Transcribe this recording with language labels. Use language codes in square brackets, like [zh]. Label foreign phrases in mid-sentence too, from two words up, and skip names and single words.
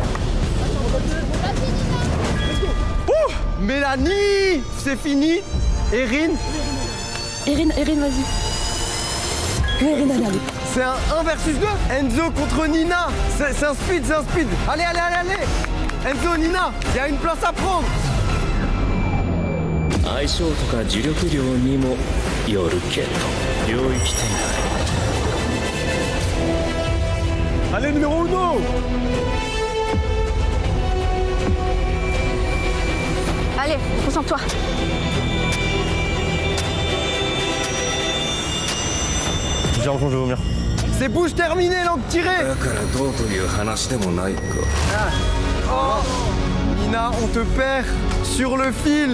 [fr] Mélanie, c'est fini. Erin, Erin, vas-y. Erin, allez. c'est un 1 versus 2. Enzo contre Nina. C'est un speed, c'est un speed. Allez. Enzo, Nina, il y a une place à prendre. [ja] 相性とか磁力量にもよるけど領域展開 [fr] Allez, numéro 1. Allez, concentre-toi. J'ai l'impression que je vais vomir. C'est bouche terminée, langue tirée. Nina, on te perd sur le fil.